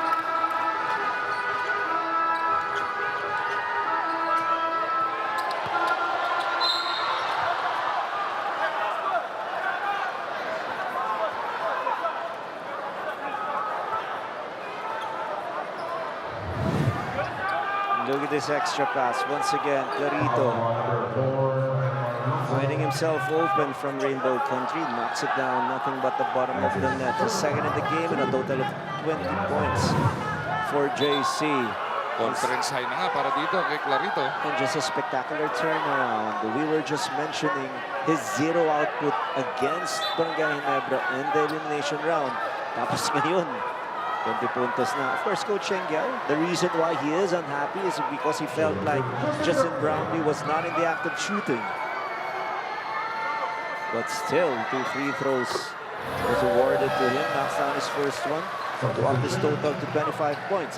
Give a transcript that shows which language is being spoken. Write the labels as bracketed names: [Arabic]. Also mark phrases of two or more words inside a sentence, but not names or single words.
[English] Look at this extra pass. Once again, Clarito finding himself open from Rainbow Country. Knocks it down, nothing but the bottom of the net. His second in the game and a total of 20 points for JC. Conference high [Filipino] na nga para dito kay Clarito. [English] And just a spectacular turnaround. We were just mentioning his zero output against Barangay Ginebra in the elimination round. [Filipino] Tapos ngayon, 20 puntos na. [English] Of course, Coach Shengyao, the reason why he is unhappy is because he felt like Justin Brownlee was not in the act of shooting. But still, 2 free throws was awarded to him. Knocks down his first one to up his total to 25 points.